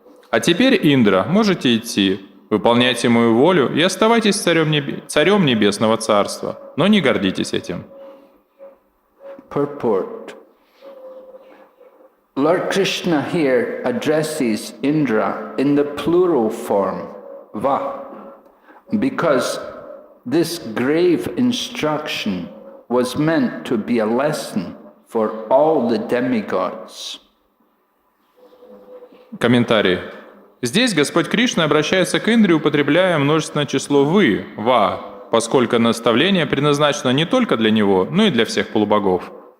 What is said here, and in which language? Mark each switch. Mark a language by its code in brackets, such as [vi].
[ru] А теперь, Индра, можете идти. Выполняйте мою волю и оставайтесь царем Небесного Царства, но не гордитесь этим. [en] Purport. Lord Krishna here addresses Indra in the plural form, va, because this grave instruction was meant to be a lesson for all the demigods. [ru] Комментарий. Здесь Господь Кришна обращается к Индре, употребляя множественное число «вы», «ва», поскольку наставление предназначено не только для него, но и для всех полубогов.